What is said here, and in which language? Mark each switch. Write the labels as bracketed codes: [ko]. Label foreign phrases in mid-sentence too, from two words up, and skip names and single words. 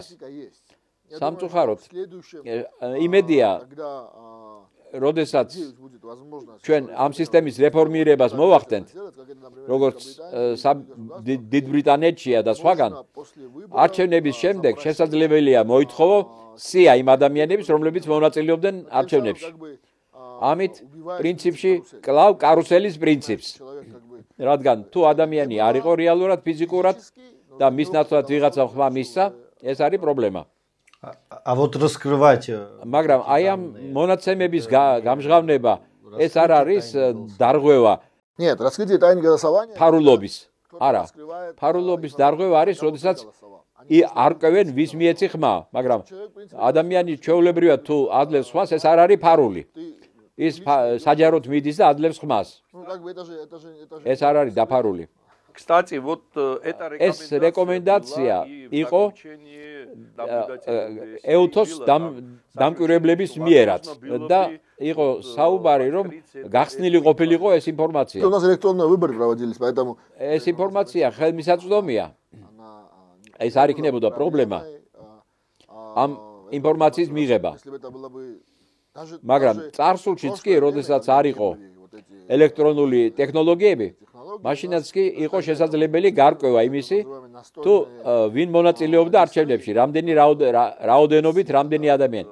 [ka] სამწუხაროდ იმედია, როდესაც ჩვენ ამ სისტემის რეფორმირებას მოვახდენთ, როგორც დიდ ბრიტანეთშია და სხვაგან, არჩევნების შემდეგ შესაძლებელია მოითხოვო სია იმ ადამიანების, რომლებიც მონაწილეობდნენ არჩევნებში. ამით პრინციპში კლავ კარუსელის პრინციპს. რადგან თუ ადამიანი არ იყო რეალურად ფიზიკურად და მის ნაცვლად ვიღაცა ხმა მისცა, ეს არის პრობლემა. [ru] А вот раскрывать. [ka] მაგრამ აი ამ მონაცემების გამჟღავნება ეს არ არის დარღვევა. [ru] Нет, раскрытие тайны голосования. [ka] ფარულობის. არა. ფარულობის დარღვევა არის, როდესაც არკვევენ ვის მიეცი ხმა, მაგრამ ადამიანი ჩვეულებრივად თუ ადლევს ხმას, ეს არ არის ფარული. ის საჯაროდ მიდის და ადლევს ხმას. ეს არ არის დაფარული. [ru] Кстати, вот эта [ka] ეს რეკომენდაცია იყო ეუთოს დამკვირვებლების მიერაც და იყო საუბარი, რომ გახსნილი ყოფილიყო ეს ინფორმაცია. [ru] У нас электронные выборы проводились, поэтому [ka] ეს ინფორმაცია ხელმისაწვდომია. ეს არ იქნებოდა პრობლემა ამ ინფორმაციის მიღება. მაგრამ წარსულშიც კი, როდესაც არ იყო ელექტრონული ტექნოლოგიები, მაშინაც კი იყო შესაძლებელი გარკვევა იმისი, თუ ვინ მონაწილეობდა არჩევნებში, რამდენი რაოდენობით რამდენი ადამიანი.